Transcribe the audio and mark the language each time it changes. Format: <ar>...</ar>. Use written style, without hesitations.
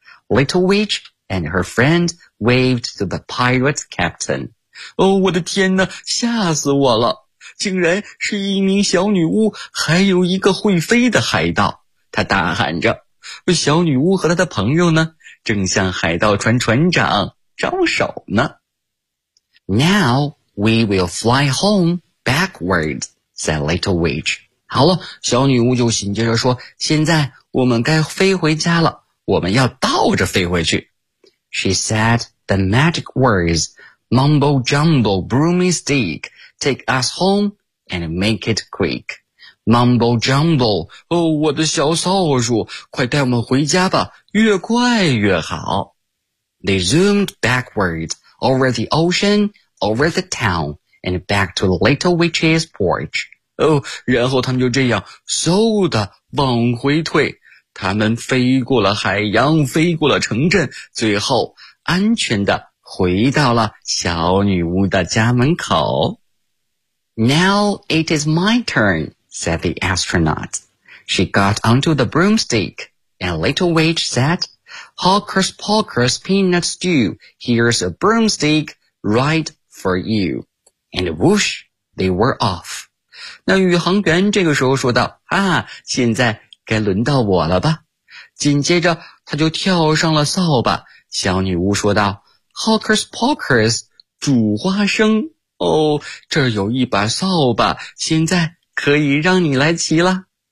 <en>Little Witch and her friend waved to the pirate captain.</en> <zh>哦，我的天哪，吓死我了，竟然是一名小女巫，还有一个会飞的海盗。他大喊着，小女巫和她的朋友呢，正向海盗船船长招手呢。</zh> <en>Now we will fly home backwards, said Little Witch.</en> <zh>好了，小女巫就紧接着说，现在我们该飞回家了，我们要倒着飞回去。</zh> <en>She said the magic words, mumbo jumbo broomstick, take us home and make it quick.</en> <zh>Mumble jumble, 哦，我的小扫帚，快带我们回家吧，越快越好。</zh> <en>They zoomed backward, over the ocean, over the town, and back to the little witch's porch.</en> <zh>哦，然后他们就这样嗖的往回退，他们飞过了海洋，飞过了城镇，最后安全的回到了小女巫的家门口。</zh> <en>Now it is my turn, said the astronaut. She got onto the broomstick, and Little Witch said, Hocus Pocus Peanut Stew, here's a broomstick right for you. And whoosh, they were off.</en> <zh>那宇航员这个时候说道，啊，现在该轮到我了吧。紧接着他就跳上了扫把，小女巫说道，Hocus Pocus, 煮花生。哦，这有一把扫把，现在可以让你来骑了。</zh>